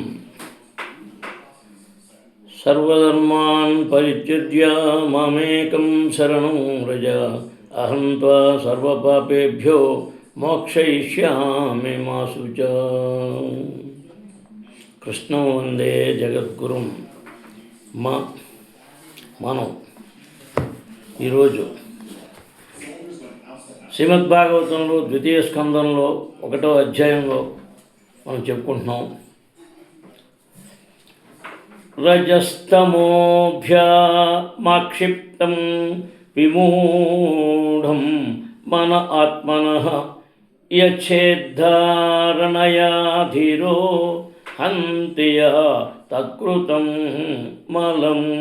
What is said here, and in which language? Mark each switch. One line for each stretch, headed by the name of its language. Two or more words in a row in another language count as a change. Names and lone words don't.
Sanskrit: सर्वधर्मान् परित्यज्य मामेकं शरणं व्रज। अहं त्वा सर्वपापेभ्यो मोक्षयिष्यामि मा शुच। कृष्णं वंदे जगद्गुरुं।
Telugu: మనం ఈరోజు శ్రీమద్భాగవతంలో ద్వితీయ స్కందంలో 1వ అధ్యాయంలో మనం చెప్పుకుంటున్నాం.
Sanskrit: రజస్తమోభ్యామాక్షిప్తం విమూఢం మన ఆత్మనః యచ్ఛేద్ధారణయా ధీరో హంతియ తత్కృతం మలం.